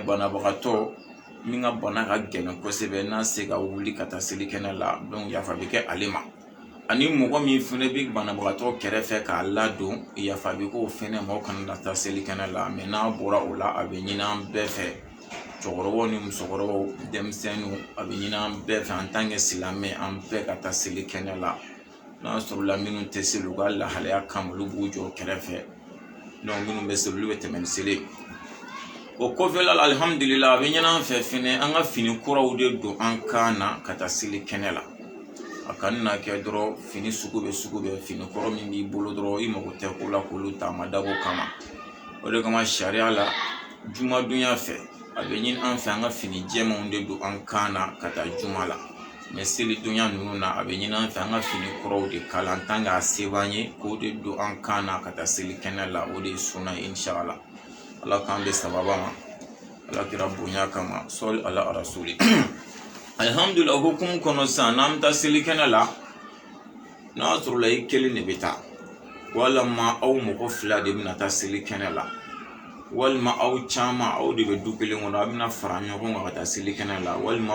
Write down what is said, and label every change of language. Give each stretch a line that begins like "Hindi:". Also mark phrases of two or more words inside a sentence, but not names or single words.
Bambara: banabagatɔ min ka bana ka gɛlɛn kosɛbɛ n'a se ka wuli ka taa seli kɛnɛ la donc yafa bɛ kɛ ale ma ani mɔgɔ min fɛnɛ bɛ banabagatɔ kɛrɛfɛ k'a ladon yafa bɛ k'o fɛnɛ ma o kana taa seli kɛnɛ la mais n'a bɔra o la a bɛ ɲini an bɛɛ fɛ cɛkɔrɔbaw ni musokɔrɔbaw denmisɛnninw a bɛ ɲini an bɛɛ fɛ
French: en tant que
Bambara: silamɛ an bɛɛ ka taa seli kɛnɛ la n'a sɔrɔ la minnu tɛ seli u ka lahalaya kama olu b'u jɔ kɛrɛfɛ donc minnu bɛ seli olu bɛ tɛmɛ ni seli o kɔfɛ la alhamdulillah a bɛ ɲini an fɛ fɛnɛ an ka fini kuraw de don an kan na ka taa seli kɛnɛ la a kana na kɛ dɔrɔn fini sugu bɛ fini kɔrɔ min b'i bolo dɔrɔn i mago tɛ ko la k'olu ta a ma dabɔ kama o de kama sariya la jumadonya fɛ a bɛ ɲini an fɛ an ka fini jɛmanw de don an kan na ka taa juma la mais seli donya ninnu na a bɛ ɲini an fɛ an ka fini kɔrɔw de kala
French: en tant que
Bambara: a se b'an ye k'o de don an kan na ka taa seli kɛnɛ la o de ye sunna ye inshallah ala k'an bɛ sababa ma ala kira bonya kama sɔli ala rasuli alhamdulillah hukumu kɔnɔ sisan n'an bɛ taa seli kɛnɛ la n'a sɔrɔ la i kelen de bɛ taa walima aw mɔgɔ fila de bɛna taa seli kɛnɛ la walima aw caman aw de bɛ du kelen kɔnɔ aw bɛna fara ɲɔgɔn kan ka taa seli kɛnɛ la walima aw